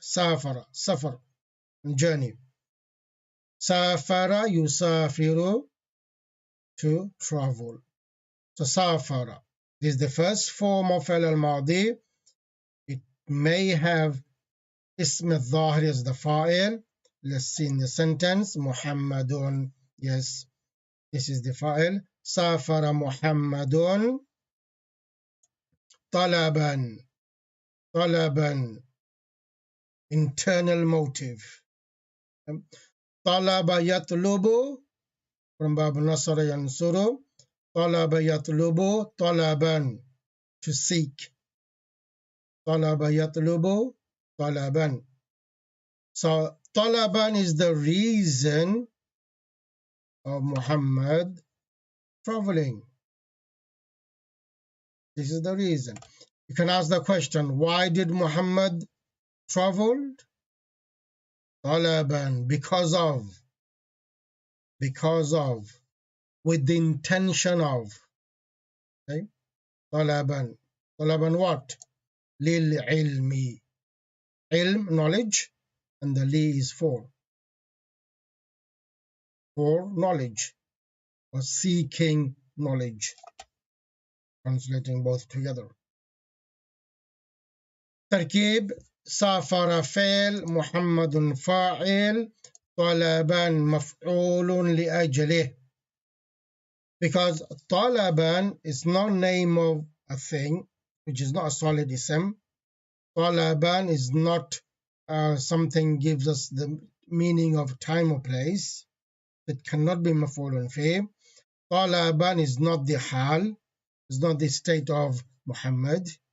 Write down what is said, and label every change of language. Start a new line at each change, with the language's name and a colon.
Arabic: سافر, journey. سافر يسافر,
English: to travel. So سافر, this is the first form of فعل الماضي. It may have اسم الظاهر as the fa'il. Let's see in the sentence. محمد, yes, this is the fa'il.
Arabic: سافر محمد طلبا,
English: internal motive.
Arabic: طلب يطلب, from باب نصر ينصر. طلب يطلب طلبا,
English: to seek.
Arabic: طلب يطلب طلبا.
English: So طلبا is the reason of Muhammad traveling. This is the reason. You can ask the question, why did Muhammad travel? طلبا, because of, with the intention of. Okay? طلبا what? للعلم. علم, knowledge, and the li is for knowledge, or seeking knowledge, translating both together.
Arabic: تركيب سافر فعل محمد فاعل طلبا مفعول لأجله.
English: Because طلبا is not name of a thing, which is not a solid ism. طلبا is not something gives us the meaning of time or place. It cannot be مفعول فيه. طلبا is not the hal, is not the state of Muhammad.